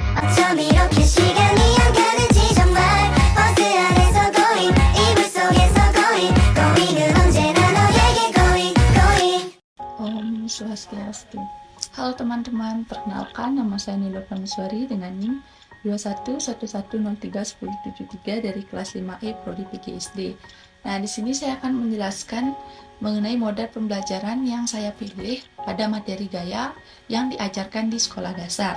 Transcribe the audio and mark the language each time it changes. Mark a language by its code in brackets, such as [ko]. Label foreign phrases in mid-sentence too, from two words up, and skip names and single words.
[ko] 어쩜 이렇게 시간이 안 가는지 정말 버스 안에서 going 이불 속에서 going은 언제나 너에게 going. [ban] Om Swastiastu. [id] Halo teman-teman, perkenalkan nama saya Nilo Prameswari dengan NIM 2111031073 dari kelas 5E Prodi PGSD. Nah, di sini saya akan menjelaskan mengenai model pembelajaran yang saya pilih pada materi gaya yang diajarkan di sekolah dasar.